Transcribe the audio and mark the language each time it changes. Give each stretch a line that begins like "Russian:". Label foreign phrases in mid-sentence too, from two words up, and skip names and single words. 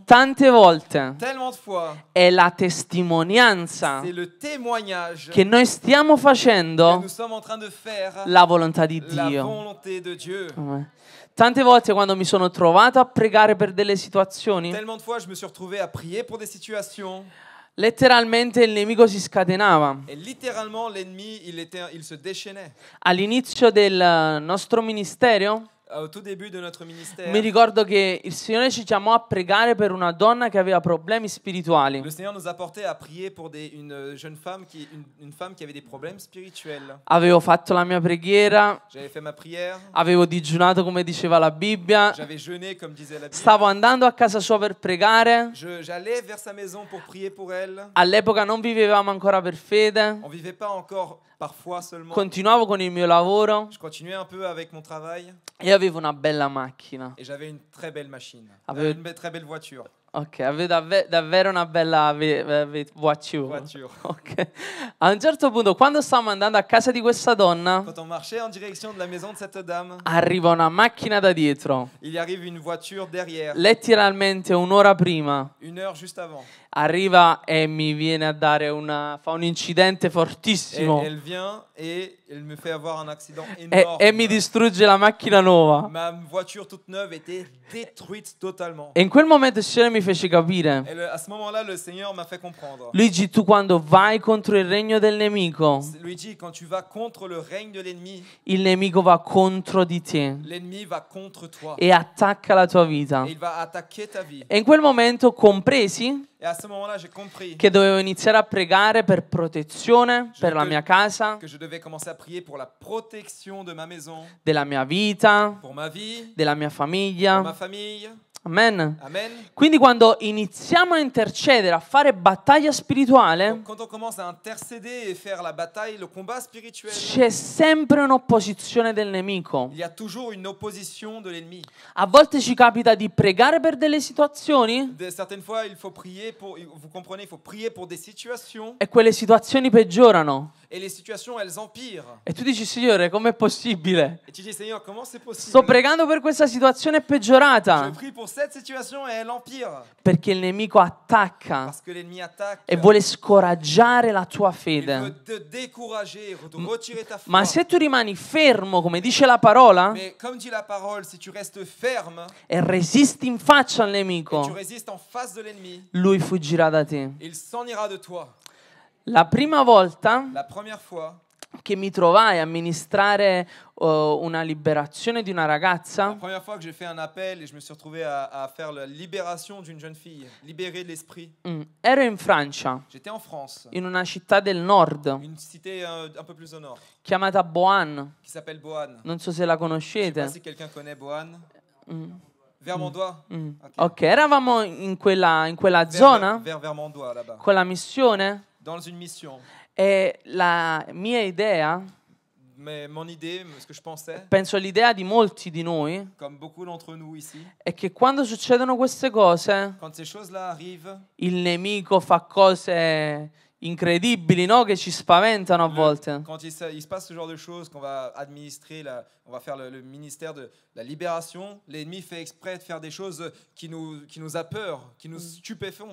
Italian: tante volte
French: tellement de fois,
Italian: è la testimonianza
French: c'est le témoignage
Italian: che noi stiamo
French: que
Italian: facendo
French: nous sommes en train de faire
Italian: la volontà di
French: la
Italian: Dio.
French: volonté de Dieu.
Italian: Tante volte quando mi sono trovato a pregare per delle situazioni,
French: Tellement de fois, je me suis retrouvé à prier pour des situations.
Italian: letteralmente il nemico si scatenava.
French: Et littéralement, l'ennemi, il se déchaînait.
Italian: All'inizio del nostro ministero,
French: Au tout début de notre ministère,
Italian: mi ricordo che il Signore ci chiamò a pregare per una donna che aveva problemi spirituali.
French: le Seigneur nous a porté à prier pour une jeune femme une femme qui avait des problèmes spirituels.
Italian: Avevo fatto la mia preghiera,
French: J'avais fait ma prière,
Italian: avevo digiunato come diceva la Bibbia,
French: j'avais jeûné comme disait la Bible.
Italian: stavo andando a casa sua per pregare.
French: J'allais vers sa maison pour prier pour elle.
Italian: All'epoca non vivevamo ancora per fede,
French: On vivait pas encore parfois seulement.
Italian: continuavo con il mio lavoro
French: Je continuais un peu avec mon travail
Italian: e avevo una bella macchina.
French: et j'avais une très belle machine,
Italian: Avevo-
French: une très belle voiture.
Italian: Ok, avevo davvero una bella voiture. Ok. A un certo punto, quando stavamo andando a casa di questa donna,
French: Quand on marchait en direction de la maison de cette dame,
Italian: arriva una macchina da dietro.
French: il y arrive une voiture derrière,
Italian: Letteralmente un'ora prima
French: une heure juste avant.
Italian: arriva e mi viene a dare fa un incidente
French: Et
Italian: fortissimo
French: elle vient et elle me fait avoir un accident
Italian: e
French: énorme.
Italian: mi distrugge la macchina nuova.
French: Ma voiture toute neuve était détruite totalement.
Italian: E in quel momento il Signore mi fece capire:
French: Et à ce moment-là, le Seigneur m'a fait comprendre.
Italian: Luigi, tu quando vai contro il regno del nemico,
French: Luigi, quand tu vas contre le règne de l'ennemi,
Italian: il nemico va contro di te
French: l'ennemi va contre toi.
Italian: e attacca la tua vita.
French: Et il va attaquer ta vie.
Italian: E in quel momento compresi
French: Et à ce moment-là, j'ai compris
Italian: che dovevo iniziare a pregare per protezione, per la mia casa,
French: que je devais commencer à prier pour la protection de ma maison,
Italian: della mia vita,
French: pour ma vie,
Italian: della mia
French: pour
Italian: famiglia.
French: ma famille.
Italian: Amen.
French: Amen.
Italian: Quindi quando iniziamo a intercedere, a fare battaglia spirituale,
French: Donc, quand on commence à intercéder et faire la bataille, le combat spirituel,
Italian: c'è sempre un'opposizione del nemico.
French: il y a toujours une opposition de l'ennemi.
Italian: A volte ci capita di pregare per delle situazioni
French: Certaines fois, il faut prier pour, vous comprenez, il faut prier pour des situations
Italian: e quelle situazioni peggiorano.
French: et les situations, elles empirent.
Italian: E tu dici: Signore, com'è possibile?
French: Et tu dis, Seigneur, comment c'est possible?
Italian: Sto pregando per questa situazione peggiorata.
French: Je prie pour cette situation et elle empire.
Italian: Perché il nemico attacca
French: Parce que l'ennemi attaque.
Italian: e vuole scoraggiare la tua
French: Il
Italian: fede.
French: veut te décourager, te retirer ta foi.
Italian: Ma se tu rimani fermo, come dice la parola,
French: Mais comme dit la parole, si tu restes ferme
Italian: e resisti in faccia al
French: et tu
Italian: nemico,
French: résistes en face de l'ennemi,
Italian: lui fuggirà da te.
French: il s'en ira de toi.
Italian: La prima volta
French: La première fois
Italian: che mi trovai a ministrare una liberazione di una
French: La
Italian: ragazza,
French: première fois que j'ai fait un appel et je me suis retrouvé à faire la libération d'une jeune fille, libérée de l'esprit,
Italian: ero in Francia,
French: j'étais en France,
Italian: in una città del nord
French: une cité un peu plus au nord,
Italian: chiamata Boan.
French: qui s'appelle Boane.
Italian: Non so se la
French: Je sais pas
Italian: conoscete.
French: si quelqu'un connaît Boane. Mm. Vers mon doigt.
Italian: Ok, eravamo in quella zona
French: Vers mon doigt là-bas.
Italian: con la missione
French: Dans une mission.
Italian: e la mia idea,
French: Mais mon idée, ce que je pensais,
Italian: penso l'idea di molti di noi,
French: comme beaucoup d'entre nous ici,
Italian: è che quando succedono queste cose,
French: quand ces choses-là arrivent,
Italian: il nemico fa cose incredibili, no? Che ci spaventano a volte.
French: quand il se passe ce genre de choses, qu'on va administrer, on va faire le ministère de la libération, l'ennemi fait exprès de faire des choses qui nous a peur, qui nous stupéfont.